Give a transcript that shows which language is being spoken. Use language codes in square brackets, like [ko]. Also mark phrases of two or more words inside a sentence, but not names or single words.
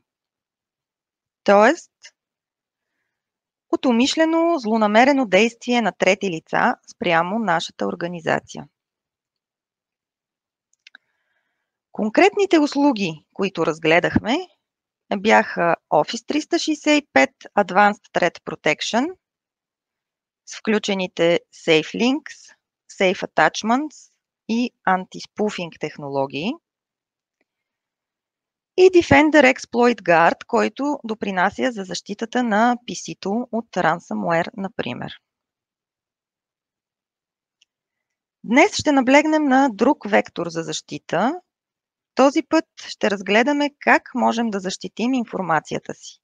[bg] Тоест, от умишлено злонамерено действие на трети лица спрямо нашата организация. Конкретните услуги, които разгледахме, бяха Office 365 Advanced Threat Protection с включените Safe Links, Safe Attachments и Anti-Spoofing технологии и Defender Exploit Guard, който допринася за защитата на PC-то от ransomware, например. Днес ще наблегнем на друг вектор за защита. Този път ще разгледаме как можем да защитим информацията си.